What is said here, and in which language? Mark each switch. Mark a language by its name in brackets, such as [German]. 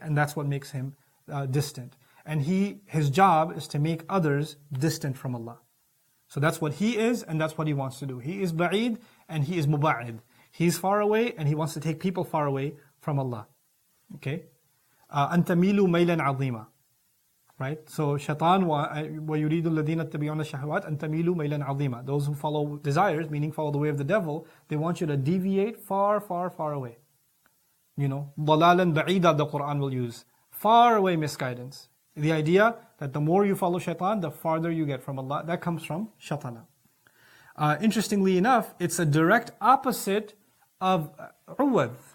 [English] And that's what makes him distant. And his job is to make others distant from Allah. So that's what he is and that's what he wants to do. He is ba'id and he is muba'id. He's far away and he wants to take people far away from Allah. [Arabic] Okay? أَنْتَمِيلُوا مَيْلًا عَظِيمًا. Right? So shaitan وَيُرِيدُ الَّذِينَ اتَّبِعُونَ الشَّهَوَاتِ أَنْ تَمِيلُوا مَيْلًا عَظِيمًا. [English] Those who follow desires, meaning follow the way of the devil, they want you to deviate far, far, far away. You know, [Arabic] ضَلَالًا بَعِيدًا [English] the Quran will use. Far away misguidance. The idea that the more you follow shaitan, the farther you get from Allah. That comes from shatana. Interestingly enough, it's a direct opposite of uwadh.